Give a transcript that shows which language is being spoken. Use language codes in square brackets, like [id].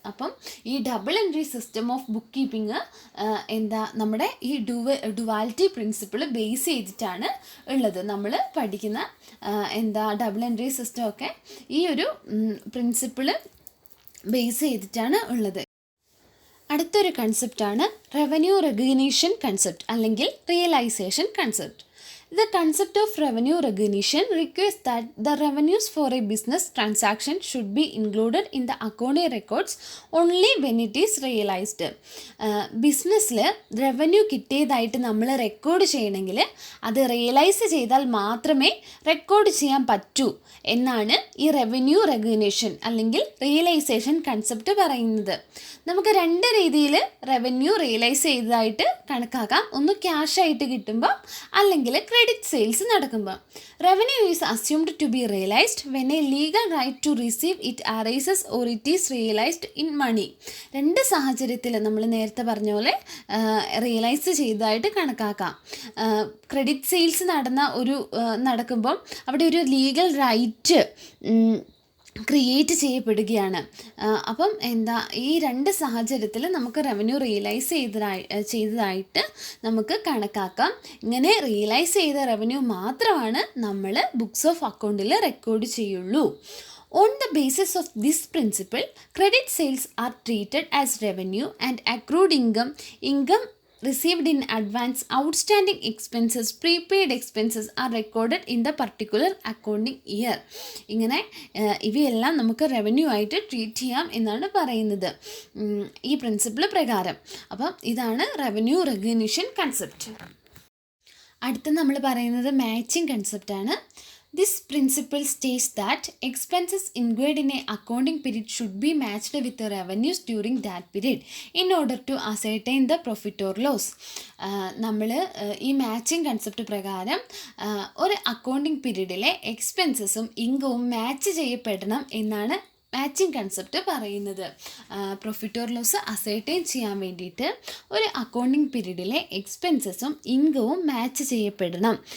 [ml] അപ്പം ഈ double entry system of book keeping നമ്മുടെ ഈ ഡുവാലിറ്റി പ്രിൻസിപ്പിൾ ബേസ് ചെയ്തിട്ടാണ് ഉള്ളത്. നമ്മൾ പഠിക്കുന്ന ഡബിൾ എൻട്രി സിസ്റ്റം ഒക്കെ ഈ ഒരു പ്രിൻസിപ്പിൾ ബേസ് ചെയ്തിട്ടാണ് ഉള്ളത്. അടുത്തൊരു കൺസെപ്റ്റാണ് റവന്യൂ റെക്കഗ്നീഷൻ കൺസെപ്റ്റ് അല്ലെങ്കിൽ realisation concept. [en] The concept of revenue recognition requires that the revenues for a business transaction should be included in the accounting records only when it is realized. [ml] ബിസിനസ്സിൽ revenue കിട്ടിയതായിട്ട് നമ്മൾ record ചെയ്യണമെങ്കിൽ അത് realise ചെയ്താൽ മാത്രമേ record ചെയ്യാൻ പറ്റൂ എന്നാണ് ഈ റവന്യൂ റെക്കഗ്നിഷൻ അല്ലെങ്കിൽ റിയലൈസേഷൻ കൺസെപ്റ്റ് പറയുന്നത്. നമുക്ക് രണ്ട് രീതിയിൽ റവന്യൂ റിയലൈസ് ചെയ്തതായിട്ട് കണക്കാക്കാം. ഒന്ന് ക്യാഷ് ആയിട്ട് കിട്ടുമ്പോൾ, അല്ലെങ്കിൽ ക്രെഡിറ്റ് സെയിൽസ് നടക്കുമ്പോൾ. [en] Revenue is assumed to be realised when a legal right to receive it arises or it is realised in money. [ml] രണ്ട് സാഹചര്യത്തിൽ നമ്മൾ നേരത്തെ പറഞ്ഞ പോലെ റിയലൈസ് ചെയ്തതായിട്ട് കണക്കാക്കാം. ക്രെഡിറ്റ് സെയിൽസ് നടക്കുമ്പോൾ അവിടെ ഒരു ലീഗൽ റൈറ്റ് ക്രിയേറ്റ് ചെയ്യപ്പെടുകയാണ്. അപ്പം ഈ രണ്ട് സാഹചര്യത്തിൽ നമുക്ക് റവന്യൂ റിയലൈസ് ചെയ്തതായിട്ട് നമുക്ക് കണക്കാക്കാം. ഇങ്ങനെ റിയലൈസ് ചെയ്ത റവന്യൂ മാത്രമാണ് നമ്മൾ ബുക്സ് ഓഫ് അക്കൗണ്ടിൽ റെക്കോർഡ് ചെയ്യുള്ളൂ. [en] On the basis of this principle, credit sales are treated as revenue and accrued income received in advance, outstanding expenses, prepaid expenses are recorded in the particular accounting year. [ml] ഇങ്ങനെ ഇവയെല്ലാം നമുക്ക് revenue ആയിട്ട് treat ചെയ്യാം എന്നാണ് പറയുന്നത് ഈ principle പ്രകാരം. അപ്പം ഇതാണ് റവന്യൂ റെക്കഗ്നിഷൻ കൺസെപ്റ്റ്. അടുത്ത നമ്മൾ പറയുന്നത് matching കൺസെപ്റ്റാണ്. [en] This principle states that expenses incurred in a accounting period should be matched with the revenues during that period in order to ascertain the profit or loss. [ml] നമ്മൾ ഈ matching concept പ്രകാരം ഒരു accounting പീരീഡിലെ എക്സ്പെൻസസും ഇൻകവും match ചെയ്യപ്പെടണം എന്നാണ് matching concept പറയുന്നത്. Profit or loss ascertain ചെയ്യാൻ വേണ്ടിയിട്ട് ഒരു accounting പീരീഡിലെ എക്സ്പെൻസസും ഇൻകവും match ചെയ്യപ്പെടണം.